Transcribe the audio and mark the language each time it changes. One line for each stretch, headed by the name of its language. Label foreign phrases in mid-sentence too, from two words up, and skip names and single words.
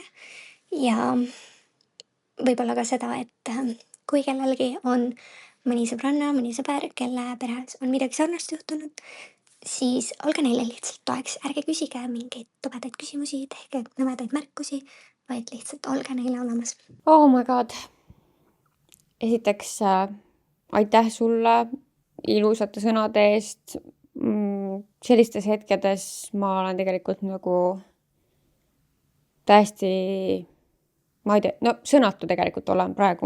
Estonian: Ja võib-olla ka seda, et kui kellelgi on mõni sõbranna, mõni sõber, kelle peres on midagi sarnast juhtunud, siis olge neile lihtsalt toeks. Ärge küsige mingeid tobedaid küsimusi, tehke nõmedaid märkusi, vaid lihtsalt olge neile olemas.
English: Oh my god.
Estonian: Esiteks aitäh sulle ilusate sõnade eest. Sellistes hetkedes ma olen tegelikult nagu täiesti, ma ei tea, no sõnatu tegelikult olen praegu.